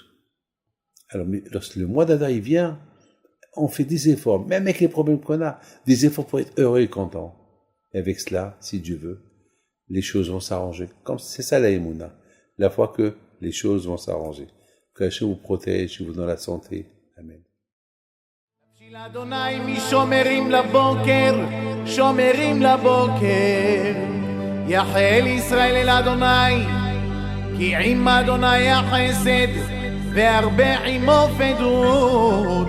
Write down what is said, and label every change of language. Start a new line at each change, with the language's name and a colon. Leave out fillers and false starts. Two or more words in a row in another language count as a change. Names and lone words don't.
French: Alors, lorsque le mois d'Adar, il vient, on fait des efforts, même avec les problèmes qu'on a, des efforts pour être heureux et content. Et avec cela, si Dieu veut, les choses vont s'arranger. Comme c'est ça la Emouna, la foi que les choses vont s'arranger. Que Hachem vous protège, vous donne la santé. Amen.
Hebrew: אדוני משומרים לבוקר, שומרים לבוקר. יחל ישראל אל אדוני, כי עם אדוני החסד, והרבה עמו פדות.